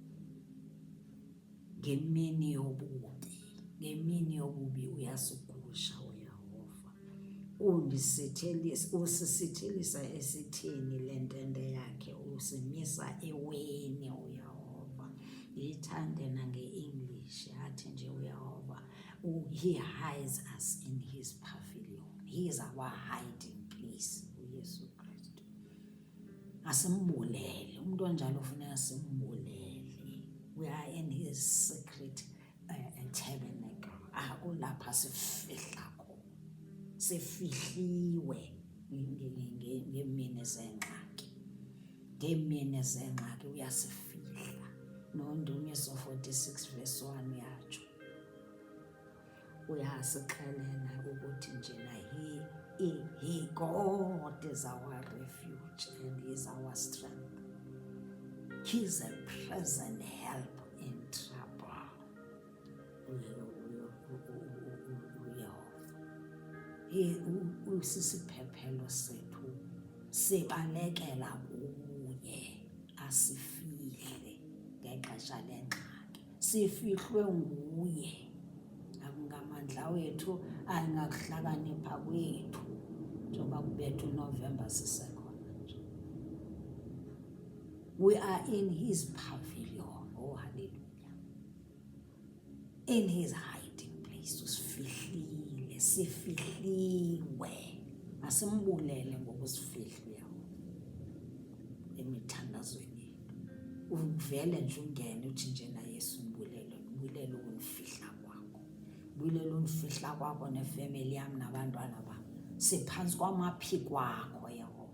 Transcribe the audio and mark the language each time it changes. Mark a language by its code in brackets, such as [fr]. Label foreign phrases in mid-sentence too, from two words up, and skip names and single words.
[xh] Ngemini yobubi uyasigusha uYehova. Usisithilisa esitheni le ntente yakhe, usimisa eweni uYehova. Yithande nange-English athi nje uYehova, [en] he hides us in his pavilion. He is our hiding place, [xh] uYesu Kristu. Asimbulele, umuntu onjalo ufuneka simbulele. [en] We are in his secret tabernacle. [xh] Ulapha sifihla khona, sifihliwe ngeemini zengxaki. Ngeemini zengxaki uyasifihla. NoNdumiso 46 verse 1 yatsho. Uyasixelela ukuthi njena [en] he God is our refuge and he is our strength. He's a present help in trouble. [xh] uyehova usisiphephelo sethu, sibalekela kuye, asifihle ngexesha lengxaki, sifihlwe nguye. Akungamandla wethu, ayingakuhlakanipha kwethu, njengoba kubetha uNovember sisekhona nje. [en] We are in his pavilion, oh hallelujah, in his hiding place. [xh] Usifihlile, sifihliwe, asimbulele ngokusifihliyo emithandazweni yethu. Uvele nje ungene uthi njena Yesu umbulele ukunifihla kwakho, mbulele unifihla kwakho nefemeli yam nabantwana bam, siphansi kwamaphi kwakho Yehova.